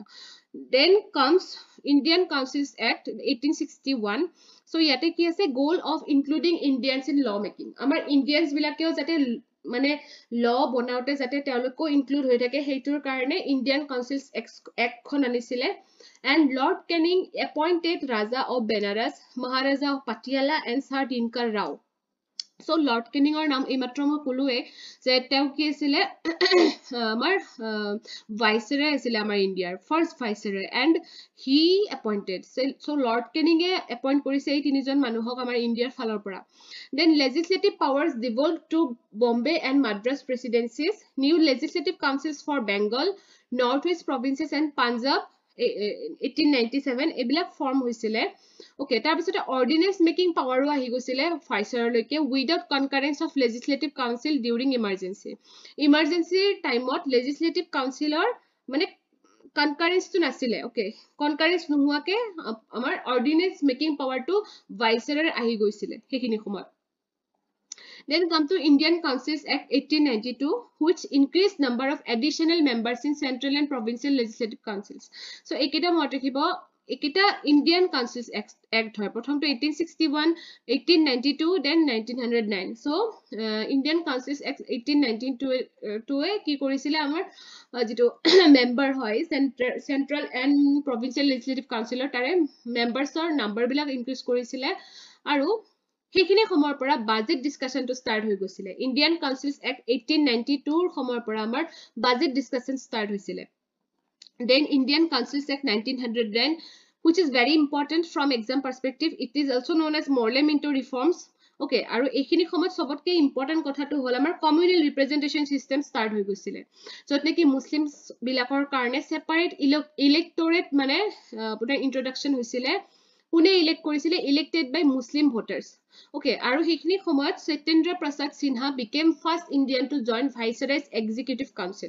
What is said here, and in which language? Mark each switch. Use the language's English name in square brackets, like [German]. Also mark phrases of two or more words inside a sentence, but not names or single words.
[English] Then comes Indian Councils Act 1861. [Assamese] চ' ইয়াতে কি আছে? [English] Goal of including Indians in law making. [Assamese] আমাৰ ইণ্ডিয়ানছ বিলাকেও যাতে মানে ল বনাওতে যাতে তেওঁলোকো ইনক্লুড হৈ থাকে সেইটোৰ কাৰণে ইণ্ডিয়ান কাউন্সিলছ এক্টখন আনিছিলে। [English] And Lord Canning appointed Raja of Benares, Maharaja of Patiala and Sir Dinkar Rao. [Assamese] So Lord Canning or নাম এইমাত্ৰ মই ক'লোৱে যে তেওঁ কি আছিলে? আমাৰ ভাইচৰয় আছিলে আমাৰ ইণ্ডিয়াৰ, [English] first viceroy, and he appointed. [Assamese] So Lord Canning appoint কৰিছে এই তিনিজন মানুহক আমাৰ ইণ্ডিয়াৰ ফালৰ পৰা। [English] Then legislative powers devolved to Bombay and Madras presidencies. New legislative councils for Bengal, Northwest provinces and Punjab 1897 [Assamese] এইবিলাক ফৰ্ম হৈছিলে। ওকে, তাৰপিছতে [English] ordinance making power [Assamese] আহি গৈছিলে ভাইচৰয়লৈকে [English] without concurrence of legislative council during emergency. emergency time legislative council [Assamese] মানে কনকাৰেন্সটো নাছিলে। ওকে, কনকাৰেন্স নোহোৱাকে আমাৰ [English] ordinance making power [Assamese] ভাইচৰয়ৰ আহি গৈছিলে সেইখিনি সময়ত। [English] Then come to Indian Councils Act 1892, which increased number of additional members in central and provincial legislative councils. So, [Assamese] ekita mot rakhibo, ekita Indian Councils Act hoy. প্ৰথমতো 1861, 1892, [English] then 1909. [Assamese] So, Indian Councils Act 1892 এ কি কৰিছিলে আমাৰ যিটো member হয় [English] central and provincial legislative council [Assamese] tare members or number bilak increase korisile aru সেইখিনি সময়ৰ পৰা [English] budget discussion [Assamese] ষ্টাৰ্ট হৈ গৈছিলে। ইণ্ডিয়ান কাউন্সিলছ এক্ট 1892 সময়ৰ পৰা আমাৰ [English] budget discussion [Assamese] ষ্টাৰ্ট হৈছিলে। [English] Then Indian Councils Act 1910, which is very important from exam perspective. It is also known as Morley-Minto reforms. [Assamese] Okay, আৰু এইখিনি সময়ত সবতকে ইম্পৰ্টেণ্ট কথাটো হ'ল আমাৰ [English] communal representation system [Assamese] ষ্টাৰ্ট হৈ গৈছিলে, য'ত নেকি মুছলিমছ বিলাকৰ কাৰণে [English] separate electorate [Assamese] মানে আপোনাৰ ইন্ট্ৰডাকশ্যন হৈছিলে। কোনে ইলেক্ট কৰিছিলে? [English] elected by Muslim voters. ওকে, [Assamese] আৰু সেইখিনি সময়ত [English] সত্যেন্দ্ৰ প্ৰসাদ সিনহা became first Indian to join Viceroy's Executive Council.